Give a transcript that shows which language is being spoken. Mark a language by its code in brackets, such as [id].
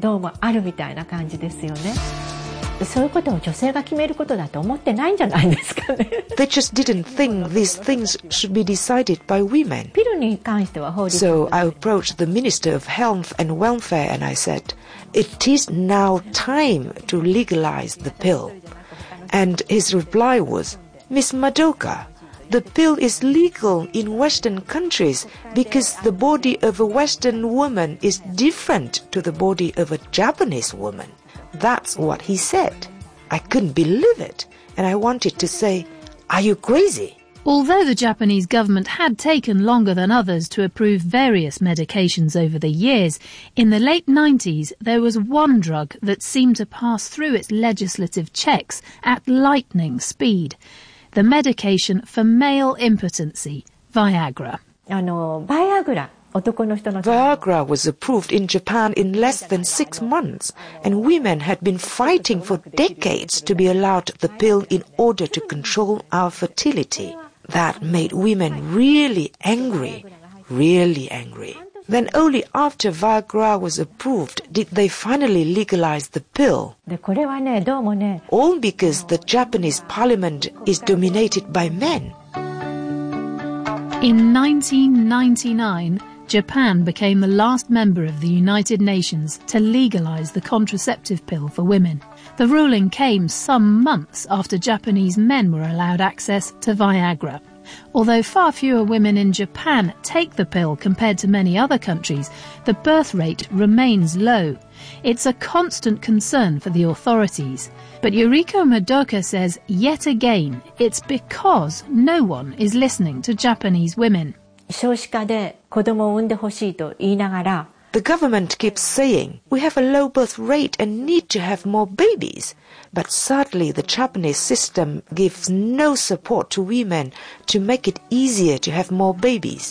[ja] どうもあるみたいな感じですよね。そういうことを女性が決めることだと思ってないんじゃないですかね。 [en] They just didn't think these things should be decided by women. [ja] ピルに関しては法律 [en] で。So I approached the Minister of Health and Welfare and I said, it is now time to legalize the pill. And his reply was, Miss Madoka,The pill is legal in Western countries because the body of a Western woman is different to the body of a Japanese woman. That's what he said. I couldn't believe it, and I wanted to say, Are you crazy? Although the Japanese government had taken longer than others to approve various medications over the years, in the late 90s, there was one drug that seemed to pass through its legislative checks at lightning speed. The medication for male impotency, Viagra. [ja] Viagra, 男の人の [en] Viagra was approved in Japan in less than 6 months, and women had been fighting for decades to be allowed the pill in order to control our fertility. That made women really angry, really angry. Then only after Viagra was approved did they finally legalize the pill. [ja] で、これはね、どうもね。 [en] All because the Japanese parliament is dominated by men. In 1999, Japan became the last member of the United Nations to legalize the contraceptive pill for women. The ruling came some months after Japanese men were allowed access to Viagra. Although far fewer women in Japan take the pill compared to many other countries, the birth rate remains low. It's a constant concern for the authorities. But Yuriko Madoka says, yet again, it's because no one is listening to Japanese women. [ja] 少子化で子供を産んでほしいと言いながら [en] The government keeps saying, we have a low birth rate and need to have more babies. But sadly, the Japanese system gives no support to women to make it easier to have more babies.